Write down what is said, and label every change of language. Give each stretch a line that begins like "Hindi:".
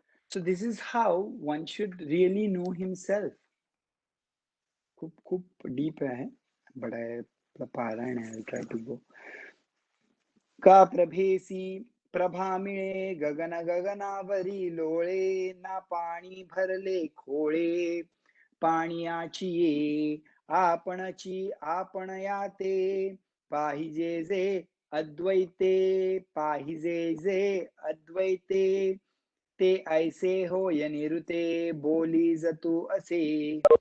English: So this is how one should really know himself.
Marathi: खूप खूप
Hindi: deep है, बड़ा पारायण है.
English: I'll try to go.
Marathi: का प्रभेसी प्रभा मिळे, गगन गगनावरी लोळे, ना पाणी भरले खोळे, पाणीयाची ये आपणची आपण याते, पाहिजे जे अद्वैते, पाहिजे जे अद्वैते, ते ऐसे होय निरुते, बोली जतू असे.